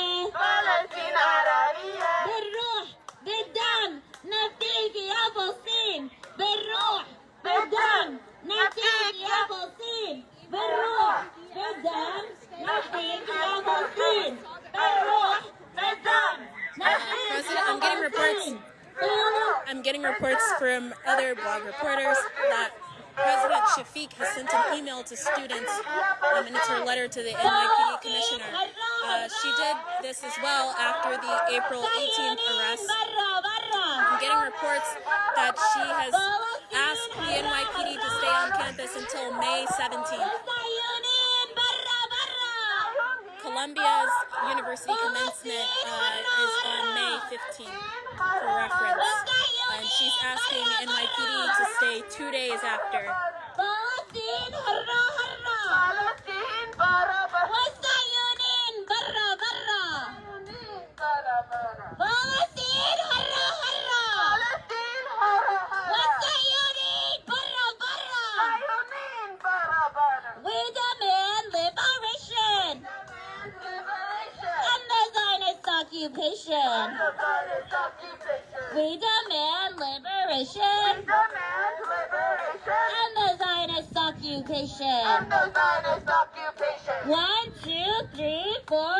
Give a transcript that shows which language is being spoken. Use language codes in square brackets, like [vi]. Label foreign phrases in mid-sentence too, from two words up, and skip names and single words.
[ar] فلسطين عربية. بالروح بالدم نفديك يا فلسطين. بالروح بالدم نفديك يا فلسطين. بالروح بالدم نفديك يا فلسطين. بالروح بالدم [en] President, I'm getting reports from other blog reporters that President Shafiq has sent an email to students, and it's her letter to the NYPD commissioner. She did this as well after the April 18th arrest. I'm getting reports that she has asked the NYPD to stay on campus until May 17th. Columbia's university commencement is on May 15th for reference, and she's asking NYPD to stay 2 days after. [ar] فلسطين هرا هرا. فلسطين برا برا. والصهيونيين برا برا. فلسطين هرا هرا. فلسطين هرا هرا. والصهيونيين برا برا. صهيونيين برا برا. [en] We demand liberation and the Zionist occupation. We demand liberation and the Zionist occupation. 1, 2, 3, 4.